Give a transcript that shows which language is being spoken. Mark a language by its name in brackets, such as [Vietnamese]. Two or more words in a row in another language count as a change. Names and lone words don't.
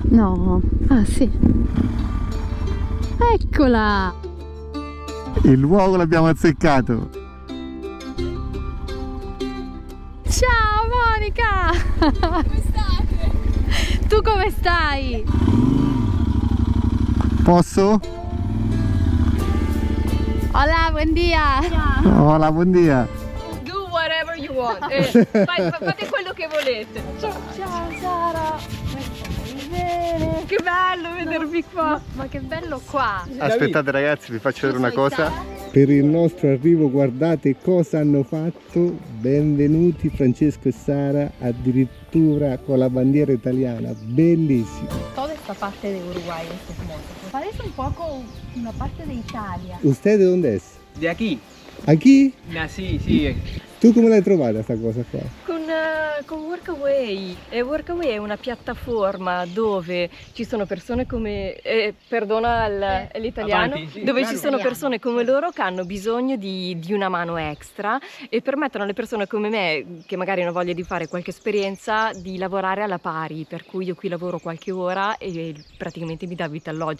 [Italian] No, ah sì. Eccola! Il luogo l'abbiamo azzeccato. Ciao Monica! Come state? Tu come stai? Posso? [Spanish] Hola, buen dia! Hola, [Italian] buon dia. [English] Do whatever you want. [Italian] Fate quello che volete. Ciao Sara. Bene. Che bello vedervi qua. Ma che bello qua! Aspettate ragazzi, vi faccio vedere una Tu sei cosa. Sara? Per il nostro arrivo guardate cosa hanno fatto. Benvenuti Francesco e Sara, addirittura con la bandiera italiana, bellissimo. [Spanish] Toda esta parte de Uruguay, estos motos. Parece un poco una parte de Italia. ¿Usted de dónde es? De aquí, ¿Aquí? nací, sí. [Italian] Tu come l'hai trovata sta cosa qua? Con Workaway. E Workaway è una piattaforma dove ci sono persone come, perdona l'italiano, Avanti, sì, dove [Spanish] claro. [Italian] ci sono persone come loro che hanno bisogno di una mano extra e permettono alle persone come me, che magari hanno voglia di fare qualche esperienza, di lavorare alla pari, per cui io qui lavoro qualche ora e praticamente mi dà vita alloggio.